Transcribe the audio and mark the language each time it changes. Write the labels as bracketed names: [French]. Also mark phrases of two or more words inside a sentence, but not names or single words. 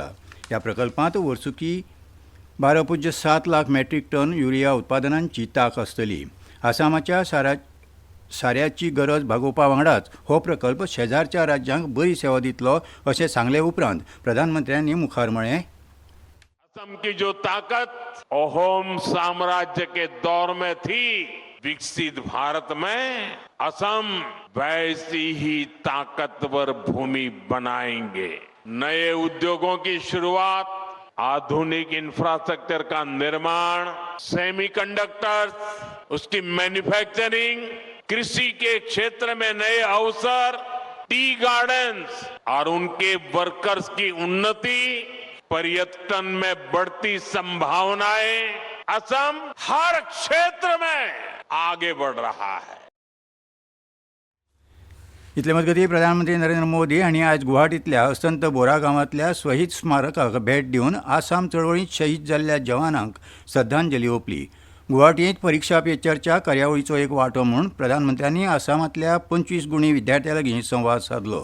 [Konkani] ह्या प्रकल्पांत वर्सुकी 12.7 लाख मेट्रीक टन युरिया उत्पादनांची तांक आसतली. आसामाच्या साऱ्याची गरज भागोवपा वांगडाच हो प्रकल्प शेजारच्या राज्यांक बरी सेवा दितलो अशें सांगले उपरांत प्रधानमंत्र्यांनी मुखार म्हळें. [Hindi] असम की जो ताकत अहोम साम्राज्य के दौर में थी, विकसित भारत में असम वैसी ही ताकतवर भूमि बनाएंगे. नए उद्योगों की शुरुआत, आधुनिक इंफ्रास्ट्रक्चर का निर्माण, सेमीकंडक्टर्स, उसकी मैन्युफैक्चरिंग, कृषि के क्षेत्र में नए अवसर, [English] tea gardens [Hindi] और उनके वर्कर्स की उन्नति, पर्यटन में बढ़ती संभावनाएं, असम हर क्षेत्र में आगे बढ़ रहा है. [Konkani] इतले मजगतीं प्रधानमंत्री नरेंद्र मोदी हांणी आयज गुवाहाटींतल्या अस्तंत बोरा गांवांतल्या शहीद स्मारकाक भेट दिवन आसाम चळवळींत शहीद जाल्ल्या जवानांक श्रद्धांजली ओंपली. गुवाहाटींत परीक्षा पे चर्चा कार्यावळीचो एक वांटो म्हूण प्रधानमंत्र्यांनी आसामांतल्या 25 गुणी विद्यार्थ्यां लागीं संवाद साधलो.